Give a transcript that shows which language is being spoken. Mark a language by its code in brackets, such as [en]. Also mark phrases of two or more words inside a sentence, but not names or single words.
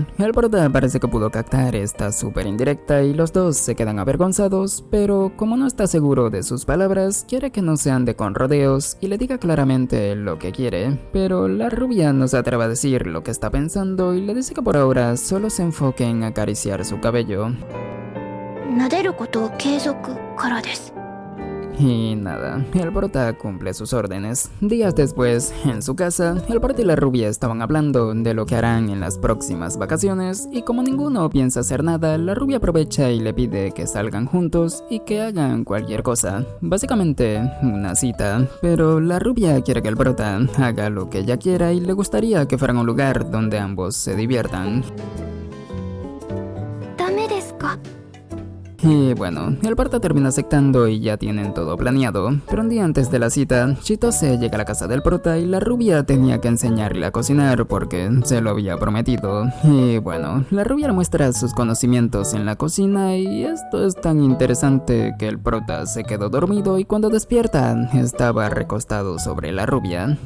[es] El prota parece que pudo captar esta súper indirecta y los dos se quedan avergonzados, pero como no está seguro de sus palabras, quiere que no se ande con rodeos y le diga claramente lo que quiere. Pero la rubia no se atreve a decir lo que está pensando y le dice que por ahora solo se enfoque en acariciar su cabello. [ja] 撫でることを継続からです。 [es] Y nada, el prota cumple sus órdenes. Días después, en su casa, el prota y la rubia estaban hablando de lo que harán en las próximas vacaciones y como ninguno piensa hacer nada, la rubia aprovecha y le pide que salgan juntos y que hagan cualquier cosa. Básicamente, una cita, pero la rubia quiere que el prota haga lo que ella quiera y le gustaría que fueran a un lugar donde ambos se diviertan. [ja] ダメですか？ [es] Y bueno, el prota termina aceptando y ya tienen todo planeado. Pero un día antes de la cita, Chitose llega a la casa del prota y la rubia tenía que enseñarle a cocinar porque se lo había prometido. Y bueno, la rubia le muestra sus conocimientos en la cocina y esto es tan interesante que el prota se quedó dormido y cuando despierta estaba recostado sobre la rubia.